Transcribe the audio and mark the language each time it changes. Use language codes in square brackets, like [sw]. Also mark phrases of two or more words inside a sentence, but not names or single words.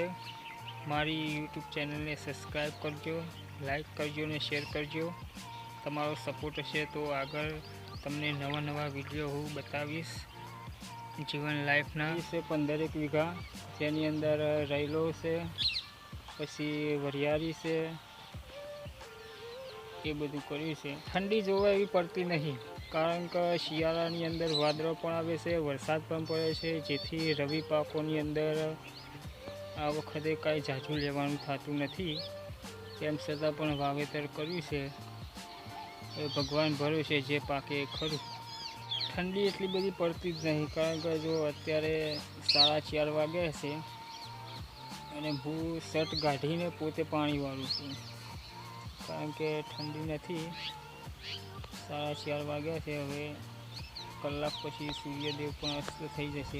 [gu] મારી યૂટ્યૂબ ચેનલ ને સબ્સક્રાઇબ કરજો, લાઇક કરજો ને શેર કરજો। તમારો સપોર્ટ હૈ તો આગર તમને નવા નવા વીડિયો હૂં બતાવીશ। જીવન લાઇફના સે 15 વીઘા જેની અંદર રૈલો સે, પછી વરિયાળી સે, યે બધું કર્યું છે। ઠંડી જોવા એવી પડતી નહીં, કારણ કે શિયાળાની અંદર વાદળો પણ આવે છે, વરસાદ પણ પડે છે, જેથી રવિ પાકોની અંદર આ વખતે કાંઈ ઝાઝું લેવાનું થતું નથી। તેમ છતાં પણ વાવેતર કર્યું છે। ભગવાન ભરોસે જે પાકે ખરું। ઠંડી એટલી બધી પડતી જ નહીં, કારણ કે જો અત્યારે 4:30 વાગ્યા છે અને હું શર્ટ કાઢીને પોતે પાણી વાળું છું, કારણ કે ઠંડી નહીં। 4:30 વાગ્યા છે। હવે કલાક પછી સૂર્યદેવ પણ અસ્ત થઈ જશે।